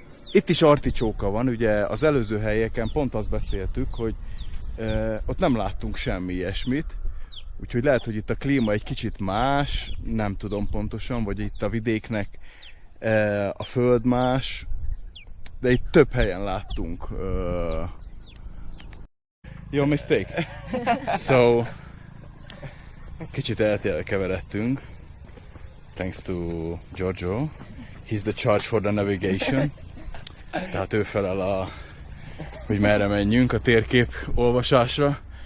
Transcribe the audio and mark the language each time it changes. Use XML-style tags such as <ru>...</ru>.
<hu>Itt is articsóka van, ugye az előző helyeken pont azt beszéltük, hogy ott nem láttunk semmi ilyesmit, úgyhogy lehet, hogy itt a klíma egy kicsit más, nem tudom pontosan, vagy itt a vidéknek a föld más, de itt több helyen láttunk.</hu> <en>Your mistake. So,</en> <hu>kicsit elkeveredtünk.</hu> <en>Thanks to Giorgio. He's the charge for the navigation.</en> <hu>Tehát ő felel hogy merre menjünk a térkép olvasásra.</hu>